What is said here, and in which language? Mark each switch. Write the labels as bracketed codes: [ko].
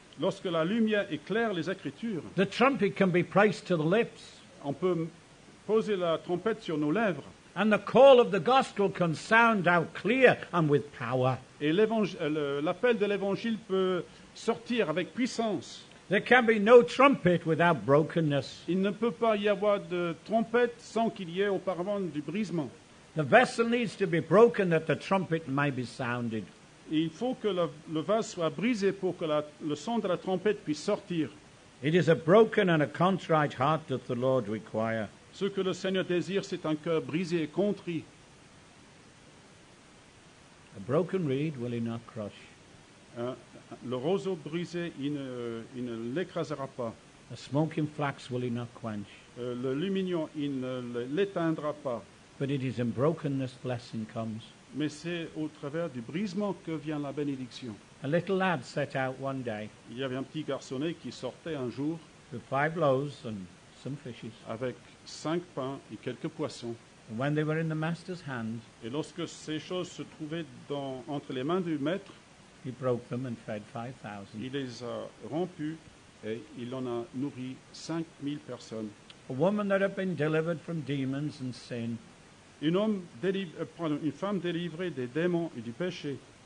[fr] Lorsque la lumière éclaire les Écritures, [en] the trumpet can be placed to the lips, [fr] on peut poser la trompette sur nos lèvres [en] and the call of the gospel can sound out clear and with power. [fr] et l'appel de l'Évangile peut sortir avec puissance. [en] There can be no trumpet without brokenness. [fr] Il ne peut pas y avoir de trompette sans qu'il y ait auparavant du brisement. [en] The vessel needs to be broken that the trumpet may be sounded. [fr] Et il faut que le vase soit brisé pour que le son de la trompette puisse sortir. [en] It is a broken and a contrite heart that the Lord requires. [fr] Ce que le Seigneur désire, c'est un cœur brisé et contrit. [en] A broken reed will he not crush. [fr] Le roseau brisé, il ne l'écrasera pas. [en] A smoking flax will he not quench. [fr] Le lumignon, il ne l'éteindra pas. [en] But it is in brokenness blessing comes. [fr] Mais c'est au travers du brisement que vient la bénédiction. [en] A little lad set out one day [fr] Il y avait un petit garçonnet qui sortait un jour [en] with 5 loaves and some fishes. [fr] avec 5 pains et quelques poissons. [en] And when they were in the master's hand, [fr] Et lorsque ces choses se trouvaient entre les mains du maître, [en] he broke them and fed 5,000. [fr] il les a rompus et il en a nourri 5000 personnes. [en] A woman that had been delivered from demons and sin [fr] Une femme délivrée des démons et du péché